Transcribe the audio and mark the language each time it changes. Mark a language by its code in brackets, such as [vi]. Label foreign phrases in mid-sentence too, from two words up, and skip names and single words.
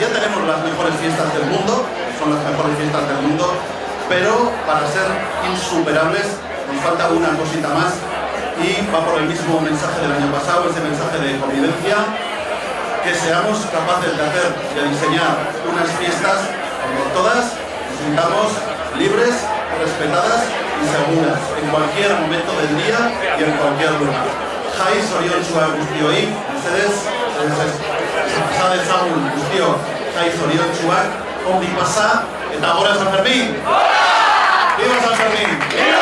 [es] Ya tenemos las mejores fiestas del mundo, son las mejores fiestas del mundo, pero para ser insuperables nos falta una cosita más y va por el mismo mensaje del año pasado, ese mensaje de convivencia, que seamos capaces de hacer, de diseñar unas fiestas donde todas nos sintamos libres, respetadas y seguras en cualquier momento del día y en cualquier lugar. [eu] Jai zoriontsuak guztioi, mesedez, pasa dezagun guztiok jai zoriontsuak, ongi pasa, eta gora San Fermín! [es] ¡Viva San Fermín!